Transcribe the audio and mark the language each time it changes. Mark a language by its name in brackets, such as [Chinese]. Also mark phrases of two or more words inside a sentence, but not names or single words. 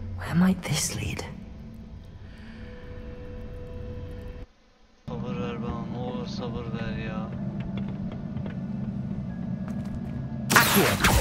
[English] Where might this lead? [Turkish] Sabır ver bana, ne olur sabır ver ya. Accio!